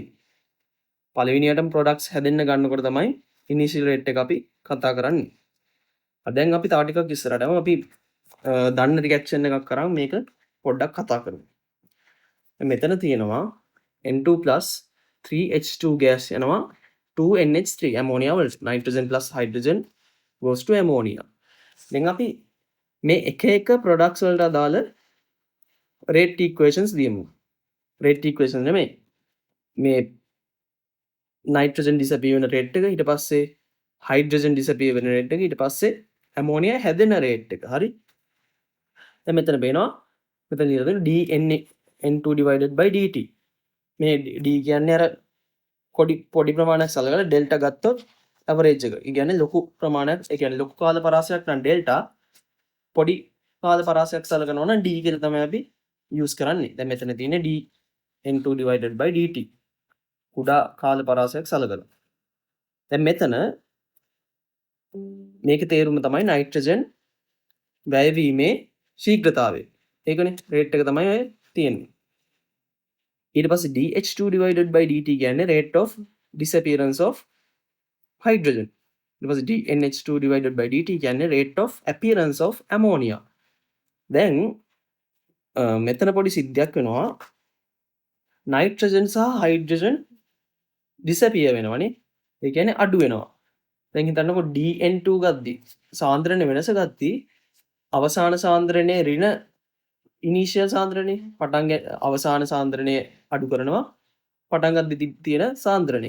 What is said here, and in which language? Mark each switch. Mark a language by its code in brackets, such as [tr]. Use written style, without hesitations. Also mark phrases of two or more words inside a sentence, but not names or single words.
[si] පළවෙනියටම ප්‍රොඩක්ට්ස් හැදෙන්න ගන්නකොට තමයි [en] initial rate [si] එක අපි කතා කරන්නේ. දැන් අපි තව ටිකක් ඉස්සරහට යමු. අපි දන්න රියැක්ෂන් එකක් කරන් මේක පොඩ්ඩක් කතා කරමු. මෙතන තියෙනවා N2 3H2 gas යනවා 2NH3 ammonia වලට. [en] nitrogen plus hydrogen goes to ammonia. [si] දැන් අපි මේ එක products වලට අදාළ [en] rate equations [si] ලියමු. [en] rate equation [si] නෙමෙයි. මේ [en] nitrogen disappear [si] වෙන rate එක, ඊට පස්සේ [en] hydrogen disappear [si] වෙන rate එක, ඊට පස්සේ ammonia හැදෙන rate එක. හරි. දැන් මෙතන පේනවා මෙතන ලියලා තියෙන [en] dN2 divided by dt. [si] මේ D කියන්නේ අර පොඩි ප්‍රමාණයක් සලකලා ඩෙල්ටා ගත්තොත් ඇවරේජ් එක. ඒ කියන්නේ ලොකු ප්‍රමාණයක්, ඒ කියන්නේ ලොකු කාල පරාසයක් නම් ඩෙල්ටා, පොඩි කාල පරාසයක් සලකනවා නම් D කියලා තමයි අපි යූස් කරන්නේ. දැන් මෙතන තියෙන්නේ [en] D N2 divided by dt. [si] කුඩා කාල පරාසයක් සලකලා. දැන් මෙතන මේකේ තේරුම තමයි නයිට්‍රජන් වැයවීමේ ශීඝ්‍රතාවය. ඒකනේ රේට් එක තමයි ඔය තියෙන්නේ. ඊට පස්සේ [en] dH2 divided by dt [si] කියන්නේ [en] rate of disappearance of hydrogen. [si] ඊට පස්සේ [en] dNH2 divided by dt [si] කියන්නේ [en] rate of appearance of ammonia. [si] දැන් මෙතන පොඩි සිද්ධියක් වෙනවා. නයිට්‍රජන් සහ හයිඩ්‍රජන් disappear වෙනවනේ. ඒ කියන්නේ අඩු වෙනවා. දැන් හිතන්නකො dN2 ගද්දි සාන්ද්‍රණය වෙනස ගද්දි අවසාන සාන්ද්‍රණයේ ඍණ ඉනිෂියල් සාන්ද්‍රණය අවසාන සාන්ද්‍රණය අඩු කරනවා පටන් ගද්දි තියෙන සාන්ද්‍රණය.